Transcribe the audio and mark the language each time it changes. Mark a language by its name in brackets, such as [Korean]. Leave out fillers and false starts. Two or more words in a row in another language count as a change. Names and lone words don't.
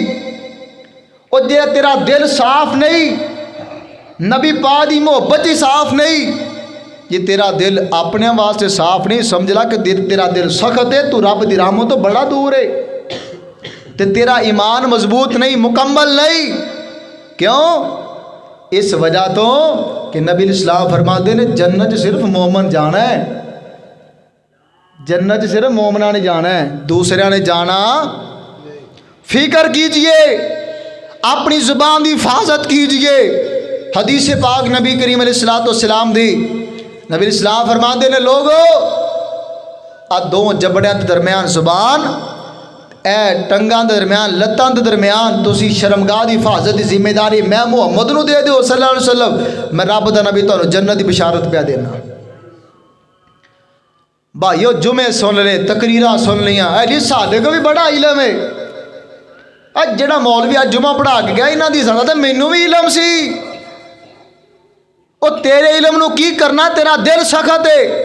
[Punjabi] اور جے تیرا دل صاف نہیں، نبی پاک دی محبت ہی صاف نہیں، یہ تیرا دل اپنے واسطے صاف نہیں، سمجھ لا کہ تیرا دل سخت ہے، تو رب دی رحمت تو بڑا دور ہے، تے تیرا ایمان مضبوط نہیں، مکمل نہیں۔ کیوں? اس وجہ تو کہ نبی اسلام فرماتے نے جنت صرف مومن جانا ہے، جنت صرف مومناں نے جانا ہے، دوسرے نے جانا. [Urdu] فکر کیجیے، اپنی زبان کی حفاظت کیجیے. [Punjabi] حدیث پاک نبی کریم علیہ السلام دی، نبی اسلام فرماتے نے لوکو آ دو جبڑیاں کے درمیان زبان، اے ٹنگاں کے درمیان، لتاں کے درمیان تسی شرمگاہ کی حفاظت کی ذمہ داری میں محمد نوں دے دیو [Arabic] صلى الله عليه وسلم. [Punjabi] میں رب دا نبی تہانوں جنت کی بشارت پیا دینا۔ بھائیو جمعے سن لے، تقریراں سن لیاں، جی ساڈے کو بھی بڑا علم ہے. اج جیہڑا مولوی اج جمعہ پڑھا کے گیا انہاں دی صدا تے مینوں بھی علم سی. او تیرے علم نوں کی کرنا، تیرا دل سخت ہے.